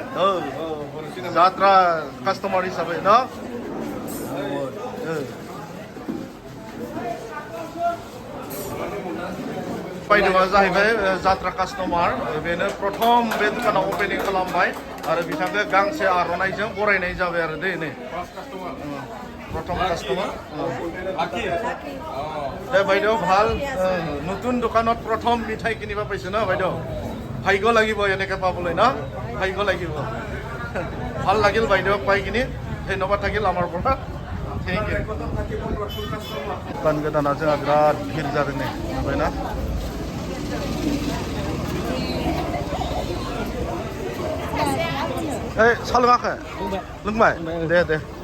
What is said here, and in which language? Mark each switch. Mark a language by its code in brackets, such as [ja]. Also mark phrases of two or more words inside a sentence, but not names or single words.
[brx] जात्रा कास्टमार हिसाबै ना बायद'आ जाहैबाय जात्रा कास्टमार बेनो प्रथम बे दखानाव अपेनिं खालामबाय आरो बिथांखौ गांसे आर'नाइजों बरायनाय जाबाय आरो दे नै प्रथम কাস্টমার [as] দে বাইদেউ ভাল নতুন দোকানত প্ৰথম মিঠাই কিনিব পাইছে ন বাইদেউ ভাগ্য লাগিব এনেকৈ পাবলৈ ন ভাগ্য লাগিব ভাল লাগিল বাইদেউ পাই কিনি ধন্যবাদ থাকিল আমাৰ পৰা [en] thank you [brx] दखान गोदाना जोंहा बिराद भिर जादों नै नुबायना सा लोङाखै लोंबाय दे